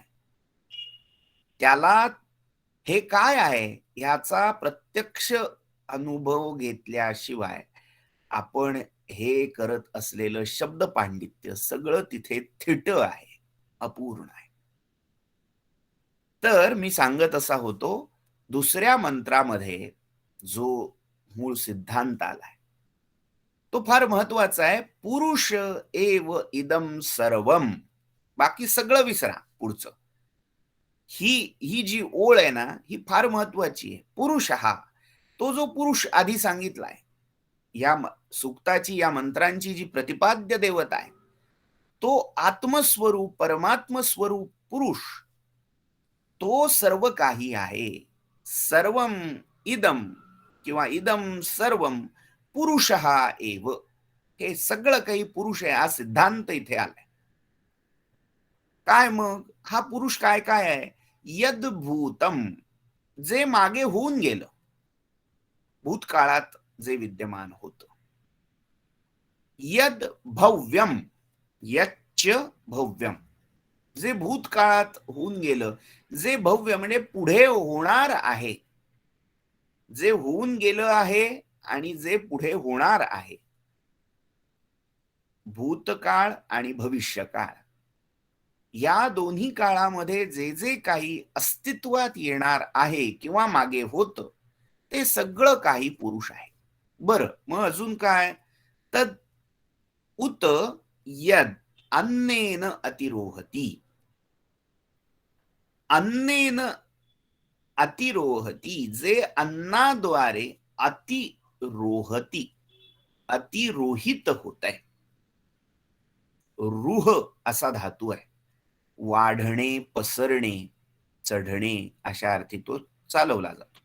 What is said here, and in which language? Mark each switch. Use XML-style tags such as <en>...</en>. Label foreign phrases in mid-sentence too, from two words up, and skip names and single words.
<mr>त्याला हे काय आहे ह्याचा प्रत्यक्ष अनुभव घेतल्याशिवाय आपण हे करत असलेलं शब्द पांडित्य सगळं तिथे थिटं आहे, अपूर्ण आहे. तर मी सांगत असा होतो, दुसऱ्या मंत्रामध्ये जो मूळ सिद्धांत आलाय, तो फार महत्वाचा आहे.</mr> <sa>पुरुष एव इदम सर्वम.</sa> <mr>बाकी सगळं विसरा पुढचं. ही ही जी ओळ आहे ना, ही फार महत्वाची आहे. पुरुष हा, तो जो पुरुष आधी सांगितलाय, या सूक्ताची, या मंत्रांची जी प्रतिपाद्य देवता आहे, तो आत्मस्वरूप, परमात्म स्वरूप पुरुष, तो सर्व काही आहे.</mr> <sa>सर्वम इदम किंवा इदम सर्वम पुरुषः एव.</sa> <mr>हे सगळं काही पुरुष आहे, हा सिद्धांत इथे आलाय. काय मग हा पुरुष काय काय आहे? यद्भूतम, जे मागे होऊन गेलं, भूतकाळात जे विद्यमान होतं.</mr> <sa>यद भव्यम, यच्च भव्यम,</sa> <mr>जे भूतकाळात होऊन गेलं, जे भव्य म्हणजे पुढे होणार आहे, जे होऊन गेलं आहे आणि जे पुढे होणार आहे. भूतकाळ आणि भविष्यकाळ या दोन्ही काळामध्ये जे जे काही अस्तित्वात येणार आहे किंवा मागे होतं, ते सगळं काही पुरुष आहे. बरं, मग अजून काय?</mr> <sa>तद उत यद अन्नेन अतिरोहती. अन्नेन अतिरोहती,</sa> <mr>जे अन्नाद्वारे अतिरोहती, अतिरोहित होत आहे. रूह असा धातू आहे. वाढणे, पसरणे, चढणे अशा अर्थी तो चालवला जातो.</mr>